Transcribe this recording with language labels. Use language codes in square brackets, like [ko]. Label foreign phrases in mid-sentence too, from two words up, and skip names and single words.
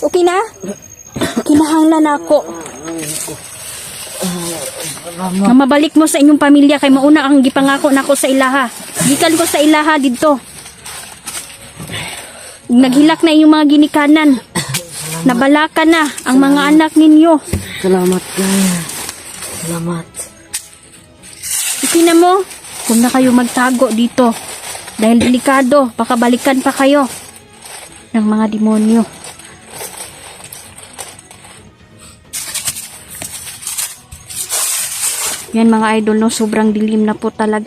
[ceb] Okay na? Kinahanglan ako. Na mabalik mo sa inyong pamilya kay mauna ang gipangako nako sa ilaha. Gikan ko sa ilaha didto. Naghilak na inyong mga ginikanan. Nabalaka na ang mga anak ninyo. Salamat kaya. Salamat. [tl] Ipina mo, kung na kayo magtago dito. Dahil delikado, baka balikan pa kayo ng mga demonyo. Yan mga idol, no, sobrang dilim na po talaga.